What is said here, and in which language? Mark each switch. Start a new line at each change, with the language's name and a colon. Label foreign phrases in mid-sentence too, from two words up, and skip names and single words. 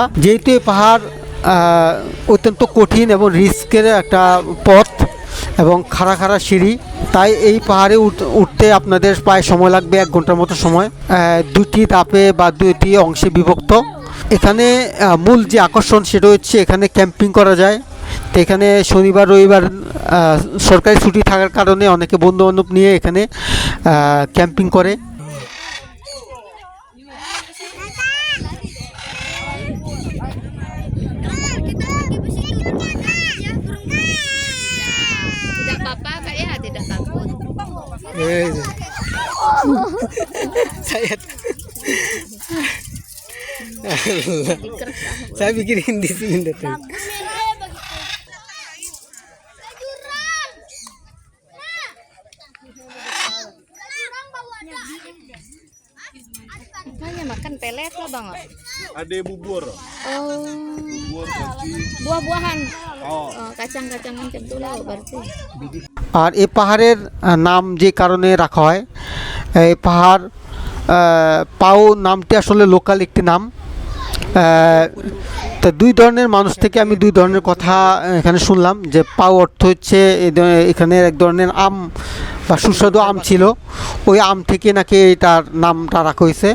Bangla: যেহেতু এই পাহাড় অত্যন্ত কঠিন এবং রিস্কের একটা পথ এবং খাড়া খাড়া সিঁড়ি, তাই এই পাহাড়ে উঠতে আপনাদের প্রায় সময় লাগবে 1 ঘন্টার মতো সময়। দুটি ধাপে বা দুটি অংশে বিভক্ত। এখানে মূল যে আকর্ষণ সেটা হচ্ছে এখানে ক্যাম্পিং করা যায়। তো এখানে শনিবার রবিবার সরকারি ছুটি থাকার কারণে অনেকে বন্ধুবান্ধব নিয়ে এখানে ক্যাম্পিং করে।
Indonesian: Tidak apa-apa Kak ya, tidak takut. Saya bikin di sini datang. Hanya makan pelet lah Bang. Ada bubur. Oh, Bubur koci. buah-buahan. Oh. Kacang-kacangan itu lah berarti.
Bangla: আর এই পাহাড়ের নাম যে কারণে রাখা হয়, এই পাহাড় পাও নামটি আসলে লোকাল একটি নাম। তা 2 ধরনের মানুষ থেকে আমি 2 ধরনের কথা এখানে শুনলাম, যে পাও অর্থ হচ্ছে এখানে এক ধরনের আম বা সুস্বাদু আম ছিল, ওই আম থেকে নাকি এটার নামটা রাখা হয়েছে।